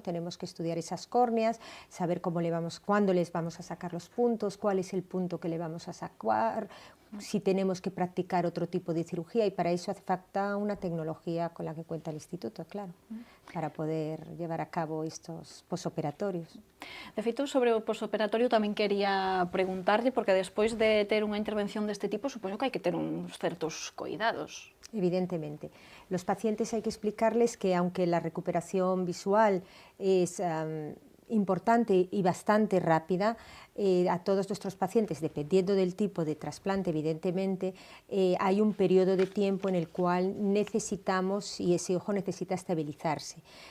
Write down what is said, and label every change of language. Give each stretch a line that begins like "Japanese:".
Spanish: Tenemos que estudiar esas córneas, saber cuándo les vamos a sacar los puntos, cuál es el punto que le vamos a sacar, si tenemos que practicar otro tipo de cirugía, y para eso hace falta una tecnología con la que cuenta el Instituto, claro, para poder llevar a cabo estos posoperatorios.
Galician: De feito, sobre o posoperatorio tamén quería preguntarlle, porque despois de ter unha intervención deste tipo, supoño que hai que ter uns certos cuidados.
Spanish: Evidentemente. Los pacientes hay que explicarles que aunque la recuperación visual es importante y bastante rápida, a todos nuestros pacientes, dependiendo del tipo de trasplante, evidentemente, hay un periodo de tiempo en el cual necesitamos, y ese ojo necesita estabilizarse.